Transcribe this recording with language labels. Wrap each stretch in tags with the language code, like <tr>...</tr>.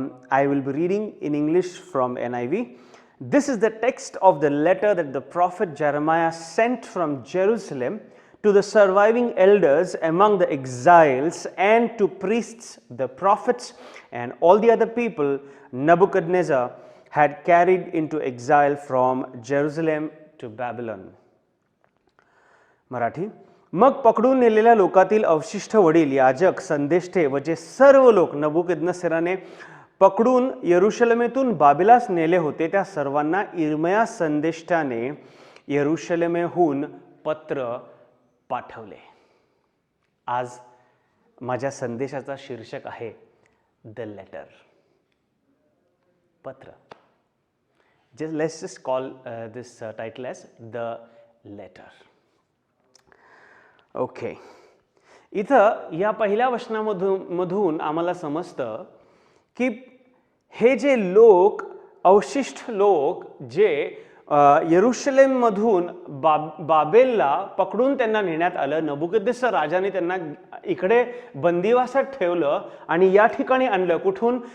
<en>I will be reading in English from NIV. This is the text of the letter that the prophet Jeremiah sent from Jerusalem to the surviving elders among the exiles and to priests, the prophets, and all the other people Nebuchadnezzar had carried into exile from Jerusalem to Babylon.</en> <mr>Marathi. मग पकडून नेलेल्या लोकातील अवशिष्ट वडील, याजक, संदेष्टे व जे सर्व लोक नबुकदनेस्सराने पकडून यरुशलेमेतून बाबिलास नेले होते त्या सर्वांना इर्मया संदेष्टाने यरुशलेमेहून पत्र पाठवले. आज माझ्या संदेशाचा शीर्षक आहे द लेटर. पत्र.</mr> <en>Let's just call this title as the letter. Okay.</en> <mr>इथं या पहिल्या वचनामधून आम्हाला समजतं की हे जे लोक, अवशिष्ट लोक जे यरुशलेममधून बाबेलला पकडून त्यांना नेण्यात आलं, नबुकदनेस्सर राजाने त्यांना इकडे बंदिवासात ठेवलं आणि या ठिकाणी आणलं. कुठून?</mr>